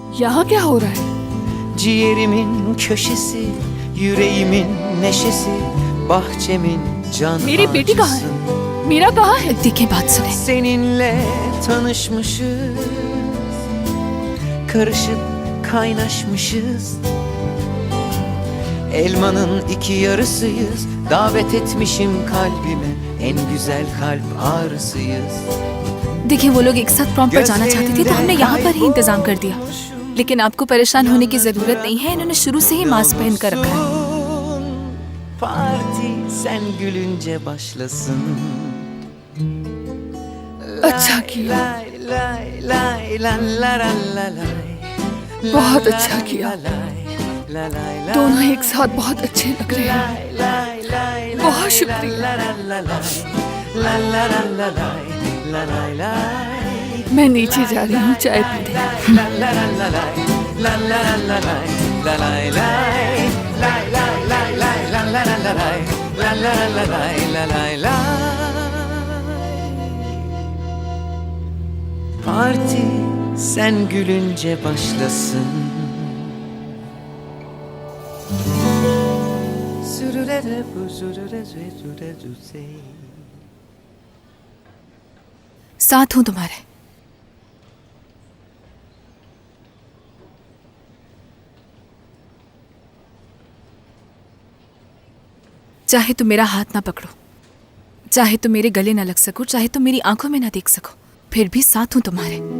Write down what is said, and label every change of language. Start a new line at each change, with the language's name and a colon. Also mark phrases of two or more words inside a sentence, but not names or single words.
Hindi: यहाँ क्या हो रहा है?
Turkish: Ciğerimin köşesi, yüreğimin neşesi, bahçemin can
Hindi: मेरी बेटी कहाँ
Turkish: ağacısın.
Hindi: है? मीरा कहाँ है? देखिए बात सुने।
Turkish: Seninle tanışmışız, karışıp kaynaşmışız. Elmanın iki yarısıyız, davet etmişim kalbime, en güzel kalp ağrısıyız.
Hindi: देखिए वो लोग एक साथ प्रॉम पर जाना चाहते थे तो हमने यहाँ पर ही इंतजाम कर दिया, लेकिन आपको परेशान होने की जरूरत नहीं है, इन्होंने शुरू से ही मास्क पहन कर रखा है।
Turkish: Parti sen gülünce başlasın.
Hindi: अच्छा किया, Lay lay lay la la la la lay. बहुत अच्छा किया। La lay la. दोनों एक साथ बहुत अच्छे लग रहे हैं। Lay lay lay. बहुत शुक्रिया। La la la lay. La la la la lay. La lay lay. मैं नीचे जा रही हूँ चाय पीने। La la la la lay. La la la la lay. La lay lay. Lay lay lay lay. La la la la lay. La la la la lay. La lay lay.
Turkish: Parti sen gülünce başlasın. Sürürere bu sürüre sürüre sürüre.
Hindi: साथ हूँ तुम्हारे। चाहे तुम मेरा हाथ ना पकड़ो, चाहे तुम मेरे गले ना लग सको, चाहे तुम मेरी आंखों में ना देख सको, फिर भी साथ हूं तुम्हारे।